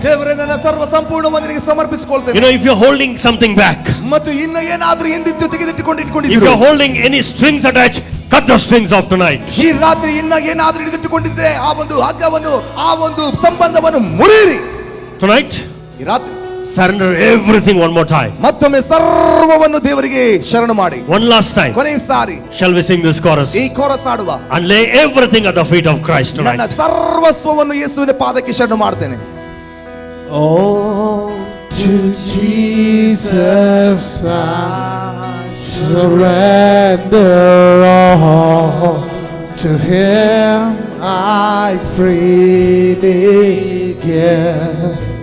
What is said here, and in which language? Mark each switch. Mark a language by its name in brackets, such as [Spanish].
[Kannada] ದೇವರೇ ನನ್ನ ಸರ್ವ ಸಂಪೂರ್ಣವಾಗಿ ನಿನಗೆ ಸಮರ್ಪಿಸಿಕೊಳ್ತೇನೆ. [English] You know, if you're holding something back, [Kannada] ಮತ್ತು ಇನ್ನು ಏನಾದರೂ ಹಿಂದಿದ್ದು [English] if [Kannada] ತೆಗೆದಿಟ್ಟುಕೊಂಡಿದ್ದೀರೋ, [English] you're holding any strings attached, cut the strings off tonight. [Kannada] ಈ ರಾತ್ರಿ ಇನ್ನ ಏನಾದರೂ ಹಿಡಿದಿಟ್ಟುಕೊಂಡಿದ್ರೆ ಆ ಒಂದು ಹಗ್ಗವನ್ನು, ಆ ಒಂದು ಸಂಬಂಧವನ್ನು ಮುರಿಯಿರಿ. [English] Tonight, [Kannada] ಈ ರಾತ್ರಿ [English] surrender everything one more time. [Kannada] ಮತ್ತೊಮ್ಮೆ ಸರ್ವವನ್ನು ದೇವರಿಗೆ ಶರಣು ಮಾಡಿ. [English] One last time. [Kannada] ಕೊನೆಯ ಸಾರಿ [English] Shall we sing this chorus? [Kannada] ಈ ಕೋರಸ್ ಹಾಡುವ. [English] And lay everything at the feet of Christ [Kannada] ನನ್ನ [English] tonight. [Kannada] ಸರ್ವಸ್ವವನ್ನು ಯೇಸುವಿನ ಪಾದಕ್ಕೆ ಶರಣು ಮಾಡ್ತೇನೆ. [English] Oh, to Jesus I surrender all. To Him I freely give.